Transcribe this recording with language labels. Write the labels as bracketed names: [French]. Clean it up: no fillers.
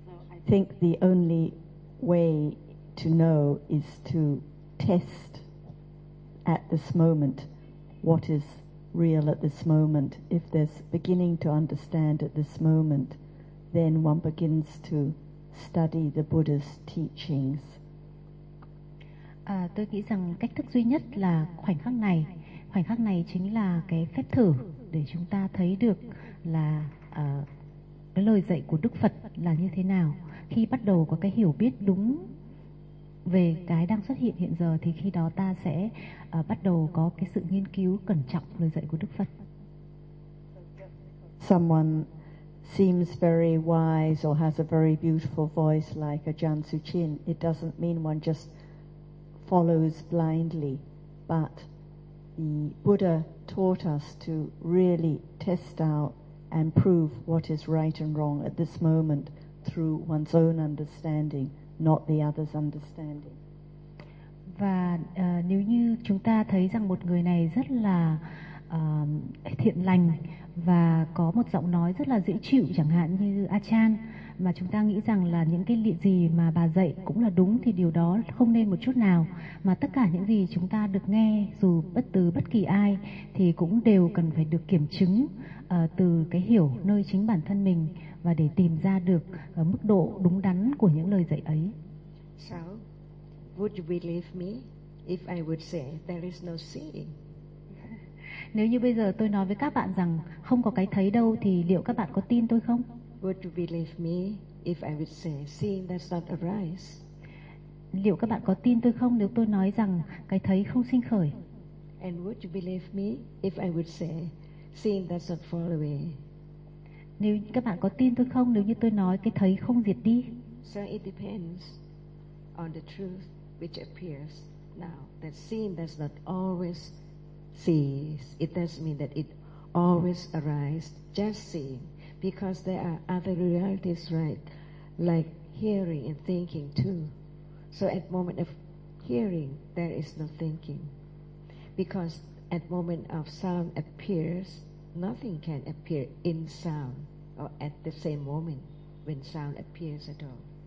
[English] I think the only way to know is to test at this moment what is real at this moment. If there's beginning to understand at this moment, then one begins to study the Buddha's teachings. [Vietnamese] Tôi nghĩ rằng cách thức duy nhất là khoảnh khắc này. Khoảnh khắc này chính là cái phép thử để chúng ta thấy được là cái lời dạy của Đức Phật là như thế nào. Khi bắt đầu có cái hiểu biết đúng về cái đang xuất hiện hiện giờ thì khi đó ta sẽ bắt đầu có cái sự nghiên cứu cẩn trọng lời dạy của Đức Phật. [English] Someone seems very wise or has a very beautiful voice like Ajahn Suchin, it doesn't mean one just follows blindly, but the Buddha taught us to really test out and prove what is right and wrong at this moment through one's own understanding, not the other's understanding. [Vietnamese] Và nếu như chúng ta thấy rằng một người này rất là thiện lành và có một giọng nói rất là dễ chịu chẳng hạn như Achan, mà chúng ta nghĩ rằng là những cái lý gì mà bà dạy cũng là đúng thì điều đó không nên một chút nào, mà tất cả những gì chúng ta được nghe dù bất từ bất kỳ ai thì cũng đều cần phải được kiểm chứng từ cái hiểu nơi chính bản thân mình và để tìm ra được mức độ đúng đắn của những lời dạy ấy. [English] So, would you believe me if I would say there is no seeing? [Vietnamese] Nếu như bây giờ tôi nói với các bạn rằng không có cái thấy đâu thì liệu các bạn có tin tôi không? [English] Would you believe me if I would say seeing does not arise? [Vietnamese] Liệu các bạn có tin tôi không nếu tôi nói rằng cái thấy không sinh khởi? [English] And would you believe me if I would say seeing does not fall away? [Vietnamese] Nếu các bạn có tin tôi không nếu như tôi nói cái thấy không diệt đi? [English] So it depends on the truth which appears now that seeing does not always cease. It does mean that it always arises just seeing, because there are other realities, right? Like hearing and thinking too. So at moment of hearing there is no thinking, because at moment of sound appears, nothing can appear in sound or at the same moment when sound appears at all.